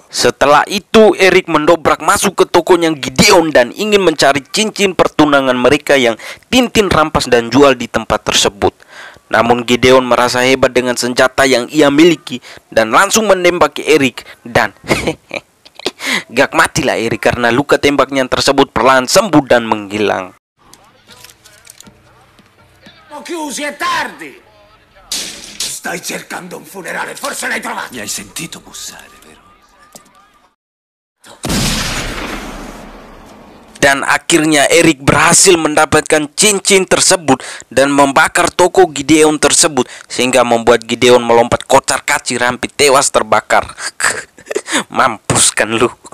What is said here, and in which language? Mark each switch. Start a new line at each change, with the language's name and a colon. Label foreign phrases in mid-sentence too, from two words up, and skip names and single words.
Indonesian: Setelah itu Eric mendobrak masuk ke tokonya Gideon dan ingin mencari cincin pertunangan mereka yang Tintin rampas dan jual di tempat tersebut. Namun Gideon merasa hebat dengan senjata yang ia miliki dan langsung menembaki Eric, dan gak matilah Eric karena luka tembaknya tersebut perlahan sembuh dan menghilang.
Italian: Chiusi, è tardi! Stai cercando un funerale, forse l'hai trovato! Mi hai sentito bussare, vero?
Indonesian: Dan akhirnya Eric berhasil mendapatkan cincin tersebut dan membakar toko Gideon tersebut, sehingga membuat Gideon melompat kocar-kacir hampir tewas terbakar. Mampus kan lu.